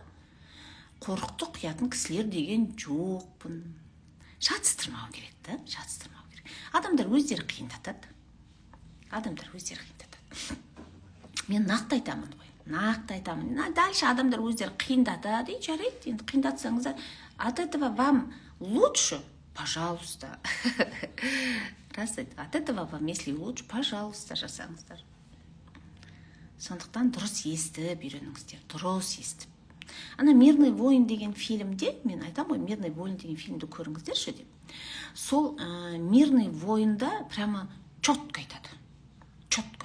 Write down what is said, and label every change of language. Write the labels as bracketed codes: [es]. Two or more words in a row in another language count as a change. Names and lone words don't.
[kk] Қорықты құятын кісілер деген жоқпын. Шатыстырмау керек та, шатыстырмау керек. Адамдар өздері қиындатады. Мен нақты айтамын ғой. нақты айтамын. Дальше адамдар өздері қиындатады, жарайды, енді қиындатсаңыздар, [ru] от этого вам лучше, пожалуйста. [kk] Рас айтты, [ru] от этого вам, если лучше, пожалуйста, [kk] жасаңыздар. Сондықтан дұрыс естіп үйреніңіздер, дұрыс естіп. Ана «Мирный воин» деген фильмде, мен айтам ғой, «Мирный воин» деген фильмді көріңіздерші деп. Сол «Мирный воинда» [ru] прямо четко [kk] айтады. Четко.